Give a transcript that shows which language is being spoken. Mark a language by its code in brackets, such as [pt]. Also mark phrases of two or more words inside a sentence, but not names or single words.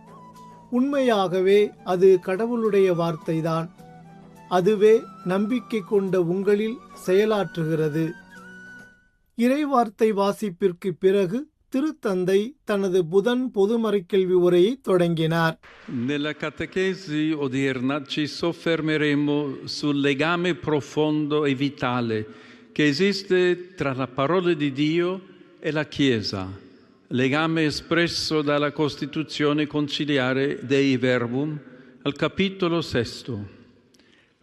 [ta] உண்மையாகவே அது கடவுளுடைய வார்த்தைதான். அதுவே நம்பிக்கை கொண்ட உங்களில் செயலாற்றுகிறது. இறைவார்த்தை வாசிப்பிற்கு பிறகு திருத்தந்தை தனது புதன் பொது மறைக்கல்வி உரையை தொடங்கினார். [it] Nella catechesi odierna ci soffermeremo sul legame profondo e vitale che esiste tra la parola di Dio e la Chiesa, legame espresso dalla Costituzione conciliare Dei Verbum al capitolo 6.